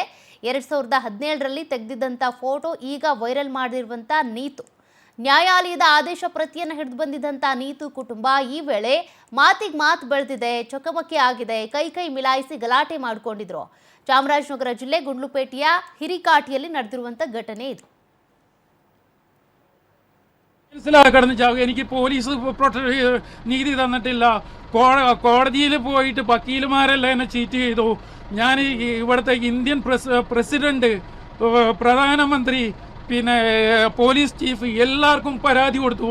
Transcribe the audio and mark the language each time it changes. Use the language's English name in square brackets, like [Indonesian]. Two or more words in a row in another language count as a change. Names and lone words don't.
[Kannada] 2017 ತೆಗೆದಿದ್ದಂಥ ಫೋಟೋ ಈಗ ವೈರಲ್ ಮಾಡಿರುವಂಥ ನೀತು. ನ್ಯಾಯಾಲಯದ ಆದೇಶ ಪ್ರತಿಯನ್ನು ಹಿಡಿದು ಬಂದಿದ್ದಂಥ ನೀತು ಕುಟುಂಬ ಈ ವೇಳೆ ಮಾತಿಗೆ ಮಾತು ಬೆಳೆದಿದೆ, ಚಕಮಕಿ ಆಗಿದೆ, ಕೈ ಮಿಲಾಯಿಸಿ ಗಲಾಟೆ ಮಾಡಿಕೊಂಡಿದ್ರು. ಚಾಮರಾಜನಗರ ಜಿಲ್ಲೆ ಗುಂಡ್ಲುಪೇಟೆಯ ಹಿರಿಕಾಟಿಯಲ್ಲಿ ನಡೆದಿರುವಂಥ ಘಟನೆ ಇದು. [Malayalam] എനിക്ക് പോലീസ് നീതി തന്നിട്ടില്ല. കോടതിയിൽ പോയിട്ട് വക്കീലുമാരെല്ലാം എന്നെ ചീറ്റ് ചെയ്തു. ഞാൻ ഇവിടുത്തെ ഇന്ത്യൻ പ്രസിഡന്റ്, പ്രധാനമന്ത്രി, പിന്നെ പോലീസ് ചീഫ് എല്ലാവർക്കും പരാതി കൊടുത്തു.